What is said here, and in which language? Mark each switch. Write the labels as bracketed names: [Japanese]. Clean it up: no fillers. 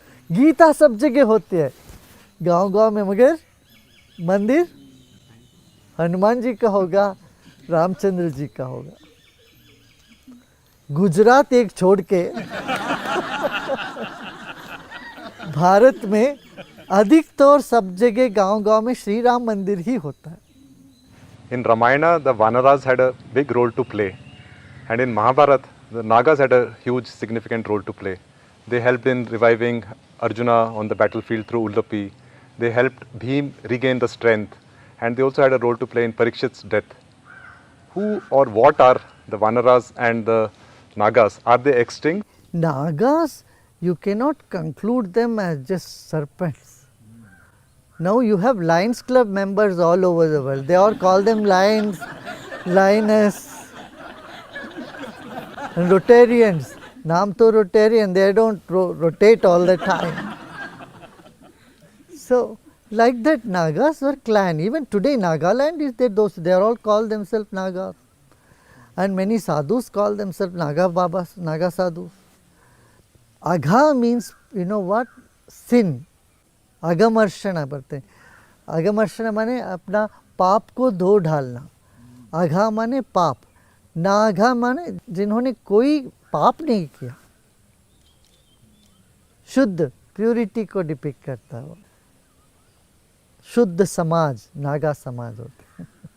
[Hindi] गीता सब जगह होती है गांव-गांव में, मगर मंदिर हनुमान जी का होगा, रामचंद्र जी का होगा। गुजरात एक छोड़ के भारत में अधिकतर सब जगह गांव-गांव में श्री राम मंदिर ही होता है। [English] In Ramayana, the Vanaras had a big role to play, and in Mahabharata, the Nagas had a huge significant role to play. They helped in reviving Arjuna on the battlefield through Udupi. They helped Bhim regain the strength, and they also had a role to play in Parikshit's death. Who or what are the Vanaras and the Nagas? Are they extinct? Nagas, you cannot conclude them as just serpents. Now you have Lions Club members all over the world. They all call them lions, lioness, and Rotarians. [Hindi] Naam to [English] Rotarian, they don't rotate all the time. So Like that, Nagas were clan. Even today, Nagaland is there. Those they are all called themselves Nagas, and many sadhus call themselves Naga Babas, Naga sadhus. Agha means, you know what? Sin. [Hindi] Agamarshana बोलते हैं. अगमर्शना माने अपना पाप को धो डालना. अघा माने पाप. नाघा माने जिन्होंने कोई पाप नहीं किया. शुद्ध, प्योरिटी को डिपिक्ट करता है. शुद्ध समाज, नागा समाज होते हैं.